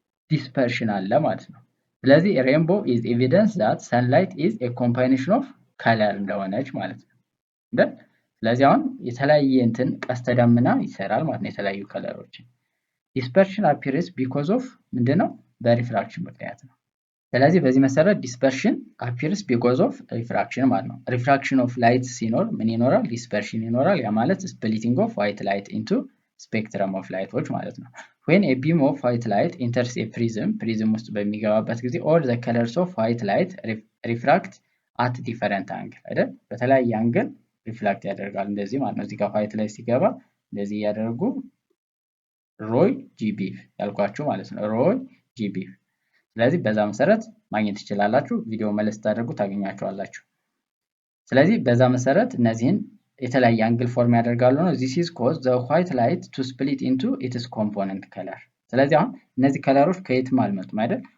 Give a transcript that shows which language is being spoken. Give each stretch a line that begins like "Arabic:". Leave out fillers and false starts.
Amharic: ዲስፐርሽን አለ ማለት ነው። ስለዚህ
English: ሬንቦ ኢዝ ኤቪደንስ ዛት ሰንላይት ኢዝ ኤ ኮምባይኔሽን ኦፍ ከለር
Amharic: እንደሆነች ማለት ነው። ስለዚህ አሁን የተለያየ እንትን ቀስተ ደመና ይሰራል ማለት ነው፣ የተለያዩ ከለሮችን።
English: ዲስፐርሽን አፒርስ ቢኮዝ ኦፍ
Amharic: ምንድነው? በሪፍራክሽን ምክንያት ነው። ስለዚህ በዚህ መሰረት
English: ዲስፐርሽን አፒርስ ቢኮዝ ኦፍ ሪፍራክሽን
Amharic: ማለት ነው።
English: ሪፍራክሽን ኦፍ ላይት
Amharic: ሲኖር ምን ይኖራል? ዲስፐርሽን ይኖራል። ያ ማለት
English: ስፕሊቲንግ ኦፍ ዋይት ላይት ኢንቱ ስፔክትረም ኦፍ
Amharic: ላይቶች ማለት ነው።
English: when a beam of white light enters a prism
Amharic: ውስጥ በሚገባበት ጊዜ
English: all the colors of white light refract at different angle
Amharic: አይደል? በተለያየ አንግል ሪፍሌክት ያደርጋል እንደዚህ ማለት ነው። እዚህ ጋር ዋይት ላይት ሲገባ እንደዚህ ያደርጉ ሮይ ጂቢ ያልኳችሁ ማለት ነው። ሮይ ጂቢ። ስለዚህ በዛ መሰረት ማግኘት ትችላላችሁ። ቪዲዮ መለስ ታደርጉ ታገኛቸዋላችሁ። ስለዚህ በዛ መሰረት እነዚህን የተለያየ አንግል ፎርም ያደርጋሉ ነው።
English: this is cause the white light to split into its component color።
Amharic: ስለዚህ አሁን እነዚህ ከለሮች ከየትም አልመጡም አይደል?